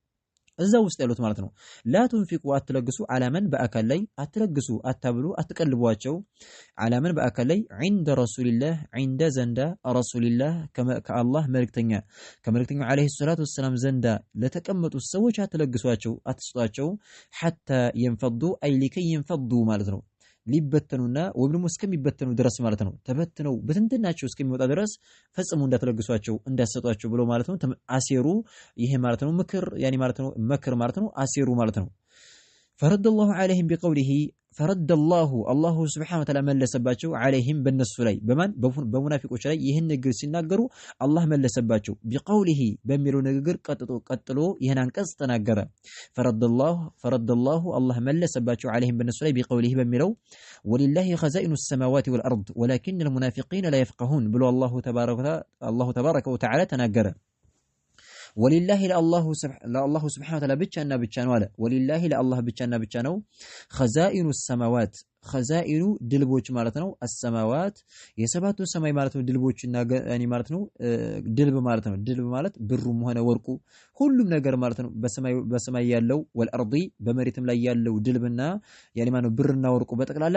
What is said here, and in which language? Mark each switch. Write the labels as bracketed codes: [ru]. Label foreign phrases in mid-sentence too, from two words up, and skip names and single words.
[am] እዛ ውስጥ ያሉት ማለት ነው [ar] لا تنفقوا [am] አትለግሱ [ar] على من [am] በአካል ላይ አትለግሱ አታብሉ አትቀልቧቸው [ar] على من [am] በአካል ላይ عند [ar] رسول الله [am] عند ዘንዳ رسول الله ከአላህ መልእክተኛ ከመልእክተኛው [ar] عليه الصلاه والسلام [am] ዘንዳ ለተቀመጡ ሰዎች አትለግሷቸው አትስጧቸው [ar] حتى ينفضوا اي لكي ينفضوا [am] ማለት ነው ሊበተኑና ወይም ደግሞ እስከሚበተኑ ድረስ ማለት ነው ተበትነው በትንትናቸው እስከሚወጣ ድረስ ፈጽሞ እንዳትለግሷቸው እንዳሰጧቸው ብሎ ማለት ነው አሴሩ ይሄ ማለት ነው ምክር يعني ማለት ነው መክር ማለት ነው አሴሩ ማለት ነው [ar] فرد الله عليهم بقوله فرد الله سبحانه وتعالى [am] መለሰባቸው عليهم በነሱ ላይ በማን በሙናፊቆች ላይ ይሄን ንግግር ሲናገሩ አላህ መለሰባቸው بقوله በሚለው ንግግር ቀጥሎ ይሄን አንቀጽ ተናገረ [ar] فرد الله [am] መለሰባቸው عليهم በነሱ ላይ بقوله በሚለው [ar] ولله خزائن السماوات والارض ولكن المنافقين لا يفقهون [am] ብሎ [ar] الله تبارك وتعالى [am] ተናገረ ወሊላሂ ለአላሁ [ar] سبحانه وتعالى [am] ብቻና ብቻ ነው አለ። ወሊላሂ ለአላህ ብቻና ብቻ ነው [ar] خزائن سماوات [am] ኸዛኢኑ ድልቦች ማለት ነው። አሰማዋት የሰባቱ ሰማይ ማለት ነው። ድልቦችና ያኒ ማለት ነው። ድልብ ማለት ነው። ድልብ ማለት ብሩም ሆነ ወርቁ ሁሉም ነገር ማለት ነው። በሰማይ ያለው ወልአርዲ በመሬትም ላይ ያለው ድልብና ያኒ ማለት ነው ብርና ወርቁ በጠቅላላ